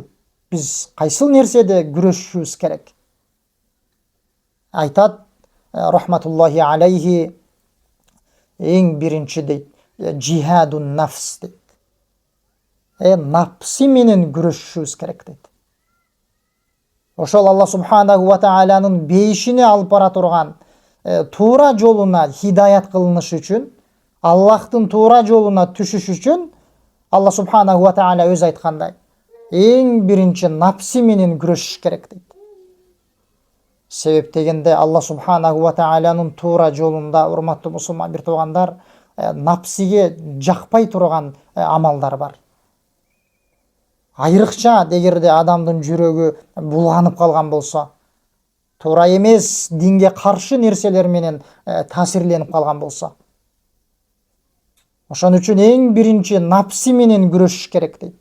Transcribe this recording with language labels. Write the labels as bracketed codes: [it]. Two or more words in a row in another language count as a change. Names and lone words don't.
[ky] Биз кайсыл нерседе күрөшүшүбүз керек. Айтат [ar] رحمة الله عليه, [ky] эң биринчи дейт, [ar] جهاد النفس [ky] дейт. Напси менен күрөшүшүбүз керек дейт. Ошол [ar] الله سبحانه وتعالى [ky] бейишине алып бара турган туура жолуна хидаят кылыныш үчүн, Аллахтын туура жолуна түшүш үчүн [ar] الله سبحانه وتعالى [ky] өз айткандай, эң биринчи напси менен күрөшүш керек дейт. Себеп дегенде [ar] الله سبحانه وتعالى [ky] туура жолунда, урматтуу мусулман бир туугандар, напсиге жакпай турган амалдар бар. Айрыкча дегерде адамдын жүрөгү булганып калган болсо, туура эмес динге каршы нерселер менен таасирленип калган болсо, ошон үчүн эң биринчи напси менен күрөшүш керек дейт.